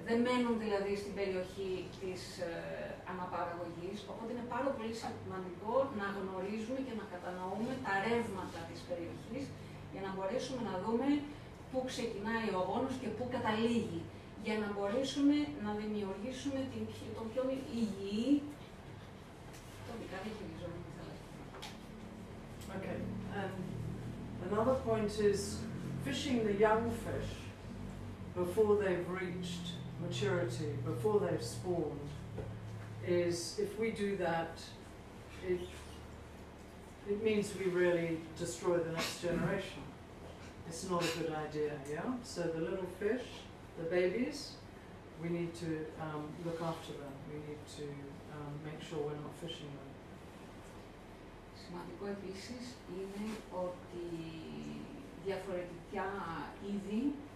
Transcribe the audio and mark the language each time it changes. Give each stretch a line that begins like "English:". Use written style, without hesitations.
Greek: Δεν μένουν δηλαδή στην περιοχή της αναπαραγωγής, οπότε είναι πάρα πολύ σημαντικό να γνωρίζουμε και να κατανοούμε τα ρεύματα της περιοχής, για να μπορέσουμε να δούμε πού ξεκινάει ο γόνος και πού καταλήγει, για να μπορέσουμε να δημιουργήσουμε τον πιο υγιή τοπικά διαχειριζόμενη θάλασσα.
English: Okay, and another point is fishing the young fish before they've reached maturity, before they've spawned, is if we do that, it means we really destroy the next generation. It's not a good idea, yeah? So the little fish, the babies, we need to look after them. We need to make sure we're not fishing them.
Greek: Σημαντικό επίσης είναι ότι διαφορετικά είδη